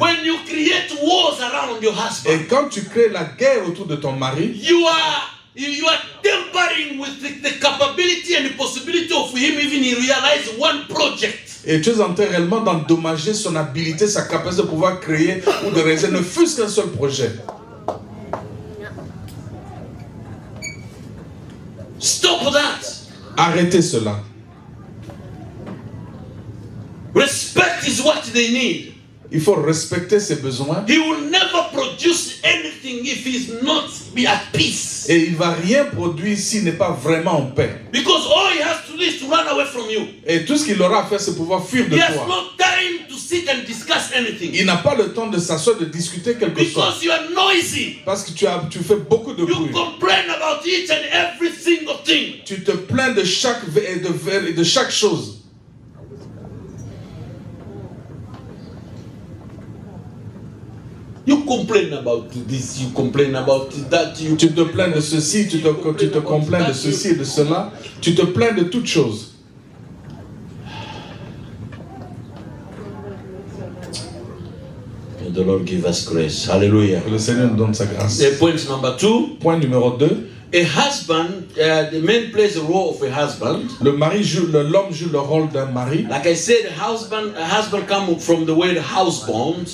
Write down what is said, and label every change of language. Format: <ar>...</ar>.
<en>When you create wars around your husband,</en> <fr>Et quand tu crées la guerre autour de ton mari,</fr> <en>you are tampering with the capability and the possibility of him even realize one project.</en> <fr>et tu es en train réellement d'endommager son habilité, sa capacité de pouvoir créer ou de réaliser ne fût-ce qu'un seul projet.</fr> <en>Stop that.</en> <fr>Arrêtez cela.</fr> <en>Respect is what they need.</en> <fr>Il faut respecter ses besoins</fr> <en>He will never produce anything if he's not be at peace.</en> <fr>et il ne va rien produire s'il n'est pas vraiment en paix.</fr> <en>Because all he has to to do is to run away from you.</en> <fr>Et tout ce qu'il aura à faire, c'est pouvoir fuir de</fr> <en>He has</en> <fr>toi.</fr> <en>no time to sit and discuss anything.</en> <fr>Il n'a pas le temps de s'asseoir, de discuter quelque chose.</fr> <en>Because you are noisy.</en> <fr>Parce que tu fais beaucoup de</fr> <en>You</en> <fr>bruit.</fr> <en>complain about each and every single thing.</en> <fr>Tu te plains de chaque chose.</fr> <en>You complain about this, you complain about that.</en> <fr>Tu te plains de ceci, tu te complains de ceci et de cela. Tu te plains de toutes choses.</fr> <en>May the Lord give us grace. Hallelujah.</en> <fr>Que le Seigneur nous donne sa grâce.</fr> <en>Point number 2.</en> <fr>Point numéro 2.</fr> <en>A husband, the man plays the role of a husband.</en> <fr>L'homme joue le rôle d'un mari.</fr> <en>Like I said, a husband comes from the word housebound.</en>